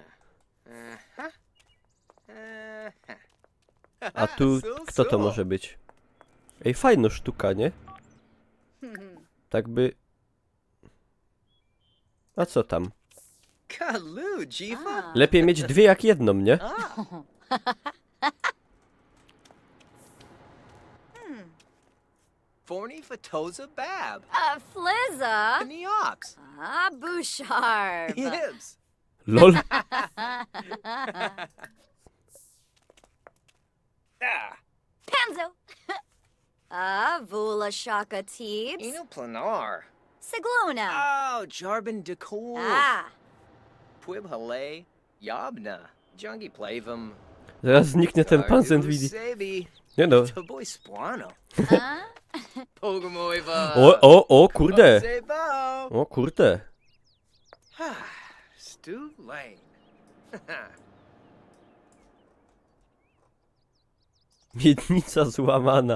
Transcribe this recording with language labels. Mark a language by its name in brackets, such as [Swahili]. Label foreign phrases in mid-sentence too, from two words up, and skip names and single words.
[Polish] A tu, kto to może być? Ej, fajna sztuka, nie? Tak by... A co tam? Kalu, Jiva. Lepiej mieć dwie jak jedną, nie? Forny Fatoza Bab. Flizza. Neops. Bouchard. Yibs. LOL. Ah, Panzo. Vula Shaka Teebs. Eno Planar. Sigluna. Oh, Jarbin Decor. Pwib Hale. Yabna. Jungi Plavum. Zaraz zniknie ten pan z Nvidia. Sebi. Nie no. To boy Splano. Huh? Pogamoiva. O, kurde. Sebo. O, kurde. Stu Lane. Miednica złamana.